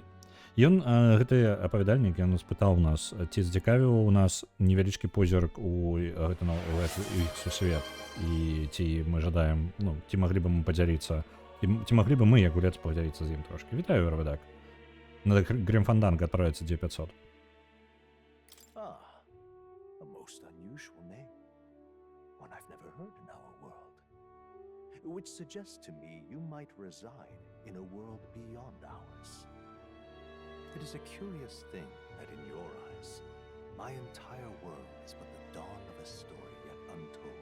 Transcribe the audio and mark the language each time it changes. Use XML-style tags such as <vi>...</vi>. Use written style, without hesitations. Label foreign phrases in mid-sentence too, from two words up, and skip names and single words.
<be>Ён, гэты апавядальнік, ён спытаў нас, ці зацікавіў у нас невялічкі позірк у іх сусвет. І ці мы жадаем, ну, ці маглі бы мы падзяліцца, ці маглі бы мы, як гулец, падзяліцца з ім трошкі. Вітаю, Раведак. На Грімфанданг адправляецца 9500.</be> <en>Ah, a most unusual name. One I've never heard in our world. Which suggests to me you might reside in a world beyond ours. It is a curious thing that in your eyes, my entire world is but the dawn of a story yet untold.</en>